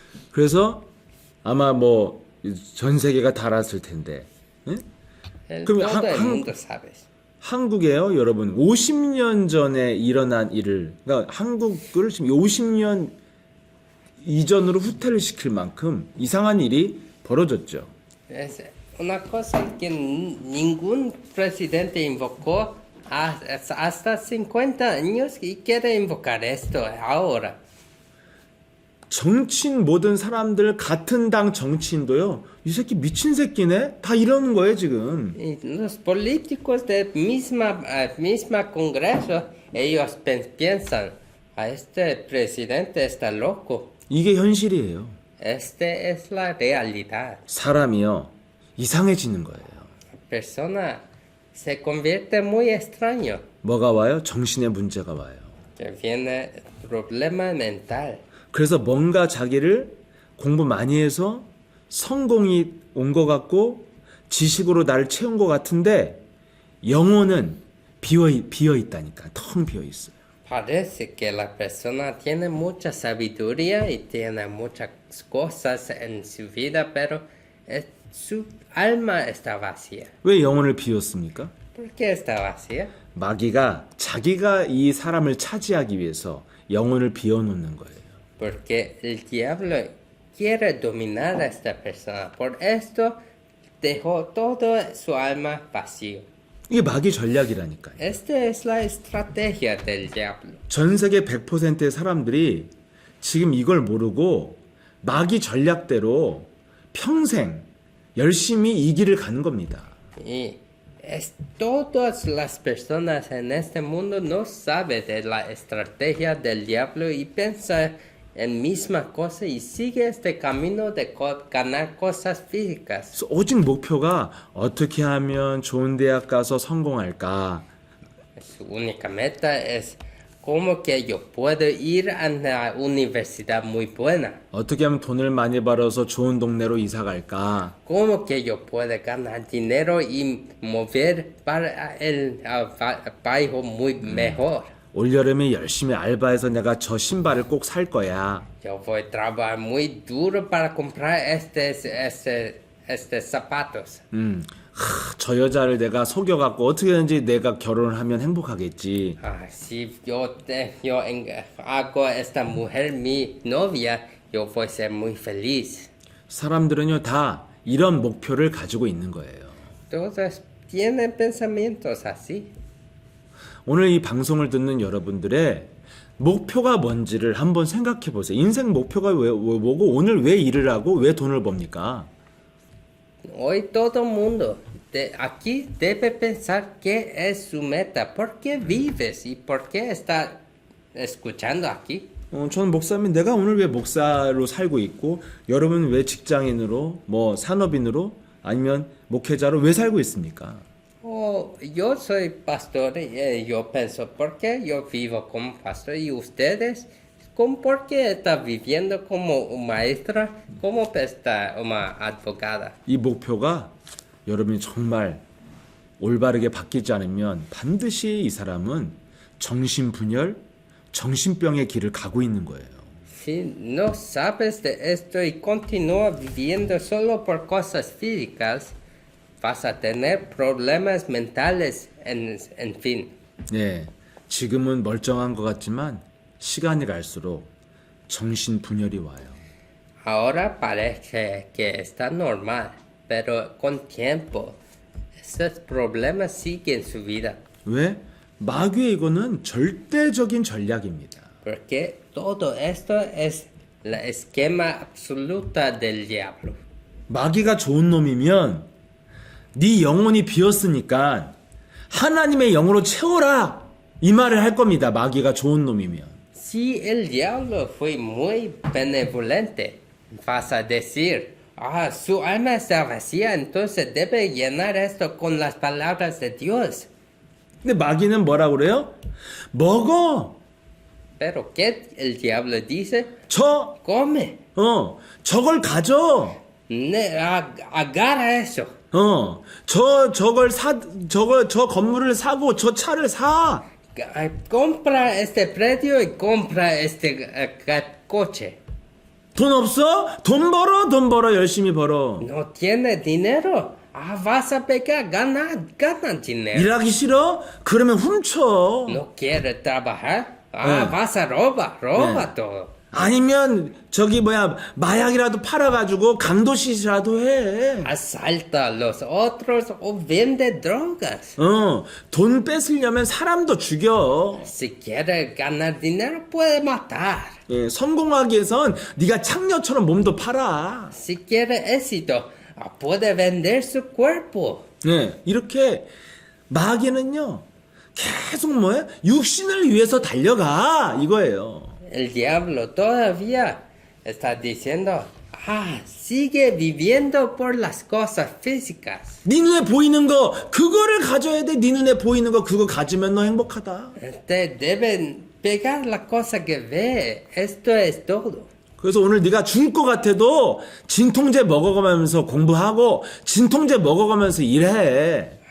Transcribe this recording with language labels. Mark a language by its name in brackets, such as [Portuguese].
[Korean] 그래서 아마 뭐 전 세계가 달았을 텐데. 예? [Spanish] El, [Korean] 그럼 [Spanish] todo el mundo sabe. [Korean] 한국에요, 여러분. 50년 전에 일어난 일을, 그러니까 한국을 지금 50년 이전으로 후퇴를 시킬 만큼 이상한 일이 벌어졌죠. [Spanish] Es una cosa que ningún presidente invocó hasta 50 años y quiere invocar esto ahora. [Korean] 정치인 모든 사람들 같은 당 정치인도요. 이 새끼 미친 새끼네. 다 이러는 거예요 지금. [Spanish] Y los políticos de misma Congreso, ellos piensan, este presidente está loco. [Korean] 이게 현실이에요. [Spanish] Este es la realidad. [Korean] 사람이요 이상해지는 거예요. [Spanish] La persona se convierte muy extraño. [Korean] 뭐가 와요? 정신의 문제가 와요. [Spanish] Que viene problema mental. [Korean] 그래서 뭔가 자기를 공부 많이 해서 성공이 온 것 같고 지식으로 나를 채운 것 같은데 영혼은 비어 있다니까. 텅 비어 있어요. [Spanish] Parece que la persona tiene mucha sabiduría y tiene muchas cosas en su vida, pero su alma está vacía. [Korean] 왜 영혼을 비웠습니까? [Spanish] ¿Por qué está vacía? [Korean] 마귀가 자기가 이 사람을 차지하기 위해서 영혼을 비워놓는 거예요. [Spanish] Porque el diablo quiere dominar a esta persona. Por esto dejó toda su alma vacío. [Korean] 이게 마귀 전략이라니까요. [Spanish] Esta es la estrategia del diablo. [Korean] 전 세계 100%의 사람들이 지금 이걸 모르고 마귀 전략대로 평생 열심히 이 길을 가는 겁니다. [Spanish] Y todas las personas en este mundo no saben de la estrategia del diablo y piensan en misma cosa y sigue este camino de ganar cosas físicas. [Korean] 오직 목표가 어떻게 하면 좋은 대학 가서 성공할까? [Spanish] Su única meta es cómo que yo puedo ir a una universidad muy buena. [Korean] 어떻게 하면 돈을 많이 벌어서 좋은 동네로 이사 갈까? [Spanish] Cómo que yo puedo ganar dinero y mover para el país muy mejor. [Korean] 올여름에 열심히 알바해서 내가 저 신발을 꼭 살 거야. [Spanish] Yo voy a trabajar muy duro para comprar estos zapatos. [Korean] 저 여자를 내가 속여갖고 어떻게든지 내가 결혼을 하면 행복하겠지. [Spanish] Si yo hago esta mujer mi novia, yo voy a ser muy feliz. [Korean] 사람들은요 다 이런 목표를 가지고 있는 거예요. [Spanish] Todos tienen pensamientos así. [Korean] 오늘 이 방송을 듣는 여러분들의 목표가 뭔지를 한번 생각해 보세요. 인생 목표가 뭐고 오늘 왜 일을 하고 왜 돈을 법니까? [Spanish] Hoy todo el mundo aquí debe pensar qué es su meta, por qué vives y por qué está escuchando aquí. [Korean] 저는 목사님 내가 오늘 왜 목사로 살고 있고 여러분은 왜 직장인으로 뭐 산업인으로 아니면 목회자로 왜 살고 있습니까? [Spanish] Yo soy pastor, yo pienso por qué yo vivo como pastor y ustedes, ¿por qué está viviendo como maestra, como está una abogada? [Korean] 이 목표가 여러분이 정말 올바르게 바뀌지 않으면 반드시 이 사람은 정신분열, 정신병의 길을 가고 있는 거예요. [Spanish] Si no sabes de esto y continúas viviendo solo por cosas físicas, vas a tener problemas mentales, en fin. [Korean] 네, 지금은 멀쩡한 것 같지만 시간이 갈수록 정신분열이 와요. [Spanish] Ahora parece que está normal, pero con tiempo, esos problemas siguen su vida. [Korean] 왜? 마귀의 이거는 절대적인 전략입니다. [Spanish] Porque todo esto es la esquema absoluta del diablo. [Korean] 마귀가 좋은 놈이면 네 영혼이 비었으니까 하나님의 영으로 채워라 이 말을 할 겁니다. 마귀가 좋은 놈이면. [Spanish] Si el diablo fue muy benevolente, vas a decir, su alma está vacía, entonces debe llenar esto con las palabras de Dios. [Korean] 근데 마귀는 뭐라 그래요? 먹어. [Spanish] Pero ¿qué el diablo dice? Come. [Korean] 저걸 가져. [Spanish] Agarra eso. [Korean] 저 건물을 사고 저 차를 사. [Spanish] Compra este predio y compra este coche. [Korean] 돈 없어? 돈 벌어 열심히 벌어. [Spanish] No tiene dinero. Vas a pecar, gana dinero. [Korean] 일하기 싫어? 그러면 훔쳐. [Spanish] No quiere trabajar. Vas a roba todo. [Korean] 아니면 마약이라도 팔아가지고 강도짓이라도 해. [Spanish] Asalta a los otros o vende drogas. [Korean] 돈 뺏으려면 사람도 죽여. [Spanish] Si quiere ganar dinero, puede matar. [Korean] 예, 성공하기 위해선 네가 창녀처럼 몸도 팔아. [Spanish] Si quiere éxito, puede vender su cuerpo. [Korean] 예, 이렇게 마귀는요 계속 육신을 위해서 달려가 이거예요. [Spanish] El diablo todavía está diciendo, sigue viviendo por las cosas físicas. [Korean] 네 눈에 보이는 거 그거를 가져야 돼. 네 눈에 보이는 거 그거 가지면 너 행복하다. [Spanish] Te deben pegar la cosa que ve. Esto es todo. [Korean] 그래서 오늘 네가 죽을 것 같아도 진통제 먹어가면서 공부하고 진통제 먹어가면서 일해.